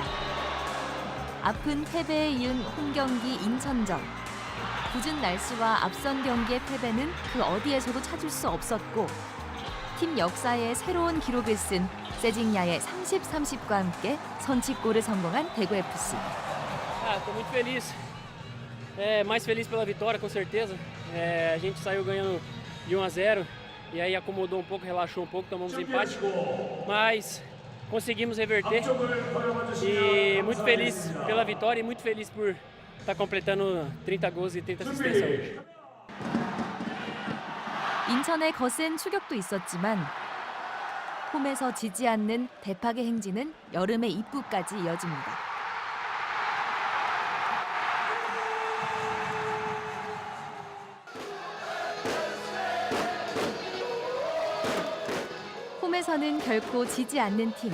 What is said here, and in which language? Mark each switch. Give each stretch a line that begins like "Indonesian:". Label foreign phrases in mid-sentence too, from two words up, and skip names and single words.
Korean: 아픈 패배에 이은 홈경기 인천전. 굳은 날씨와 앞선 경기의 패배는 그 어디에서도 찾을 수 없었고 팀 역사에 새로운 기록을 쓴 세징야의 30-30과 함께 선취골을 성공한 대구FC.
Portuguese: Estou muito feliz, mais feliz pela vitória com certeza. A gente saiu ganhando de 1-0 e aí acomodou um pouco, relaxou um pouco, tomamos empate, mas conseguimos reverter e muito feliz pela vitória e muito feliz por estar completando 30 gols e 30 assistências hoje.
Korean: 인천의 거센 추격도 있었지만 홈에서 지지 않는 대팍의 행진은 여름의 입구까지 이어집니다. 홈에서는 결코 지지 않는 팀.